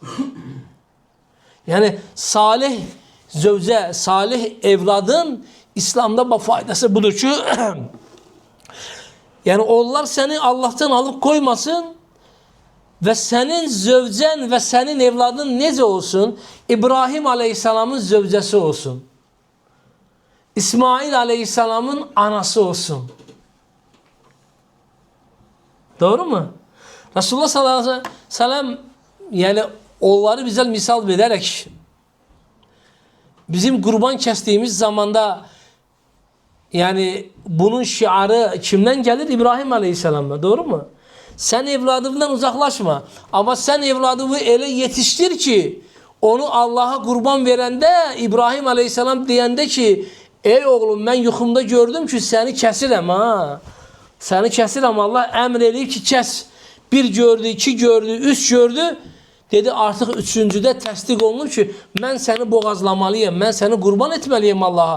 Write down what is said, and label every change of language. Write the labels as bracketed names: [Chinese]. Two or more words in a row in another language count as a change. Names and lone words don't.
[Azerbaijani] Yəni, salih zövcə, salih evladın İslamda faydası budur ki, yəni onlar səni Allah'tan alıb qoymasın və sənin zövcən və sənin evladın necə olsun? İbrahim Aleyhisselamın zövcəsi olsun. İsmail Aleyhisselamın anası olsun. [Turkish] Doğru mu? [Azerbaijani] Resulullah [Arabic] صلى الله عليه وسلم [Azerbaijani] yani onları bizə misal verərək bizim qurban kəsdiyimiz zamanda yani bunun şiarı kimdən gəlir? İbrahim Aleyhisselam'dan. [Turkish] Doğru mu? Sen evladından uzaklaşma. Ama sen evladını [Azerbaijani] elə yetiştir ki onu Allah'a kurban verəndə İbrahim Aleyhisselam deyəndə ki ey oğlum mən yuxumda gördüm ki səni kəsirəm ha. Səni kəsirəm, Allah əmr eləyib ki, kəs. Bir gördü, iki gördü, üç gördü. Dedi, artıq üçüncüdə təsdiq olunur ki, mən səni boğazlamalıyım, mən səni qurban etməliyim Allaha.